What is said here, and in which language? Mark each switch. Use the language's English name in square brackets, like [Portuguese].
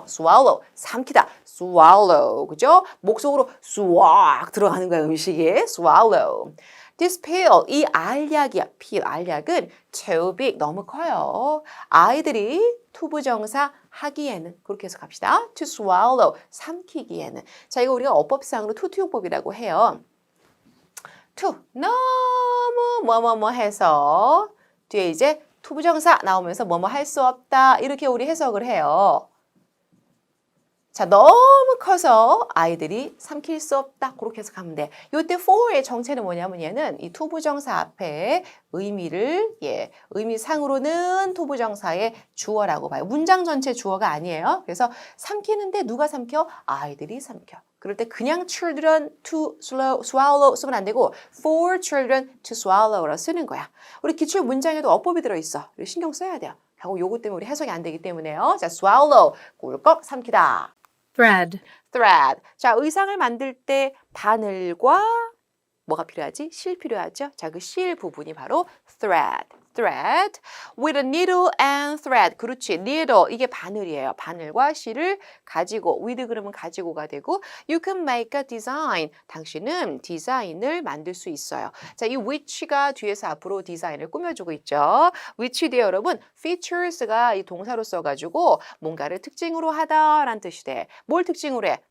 [Korean] swallow, 삼키다. swallow, 그죠? 목속으로 쑥 들어가는 거야, 음식이. swallow. [English] This pill, [Korean] 이 알약이야. pill, 알약은 [English] too big, [Korean] 너무 커요. 아이들이 투부정사 하기에는 그렇게 해서 갑시다. [English] to swallow, [Korean] 삼키기에는. 자, 이거 우리가 어법상으로 투투용법이라고 해요. to, 너무 뭐뭐뭐 해서 뒤에 이제 투부정사 나오면서 뭐뭐 할 수 없다 이렇게 우리 해석을 해요. 자, 너무 커서 아이들이 삼킬 수 없다. 그렇게 해서 가면 돼. 요때 for의 정체는 뭐냐면 얘는 이 투부정사 앞에 의미를 의미상으로는 투부정사의 주어라고 봐요. 문장 전체 주어가 아니에요. 그래서 삼키는데 누가 삼켜? 아이들이 삼켜. 그럴 때 그냥 [English] children to swallow [Korean] 쓰면 안 되고 [English] for children to swallow [Korean] 로 쓰는 거야. 우리 기출 문장에도 어법이 들어있어. 우리 신경 써야 돼요. 하고 요거 때문에 우리 해석이 안 되기 때문에요. 자, swallow, 꿀꺽 삼키다. [English] Thread. thread. [Korean] 자, 의상을 만들 때 바늘과 뭐가 필요하지? 실 필요하죠? 자, 그 실 부분이 바로 thread. [English] thread with a needle and thread. [Korean] 그렇지. needle 이게 바늘이에요. 바늘과 실을 가지고 with 그러면 가지고가 되고 [English] you can make a design. [Korean] 당신은 디자인을 만들 수 있어요. 자, 이 which가 뒤에서 앞으로 디자인을 꾸며주고 있죠. which 뒤에 여러분 features가 이 동사로 써가지고 뭔가를 특징으로 하다라는 뜻이 돼. 뭘 특징으로 해?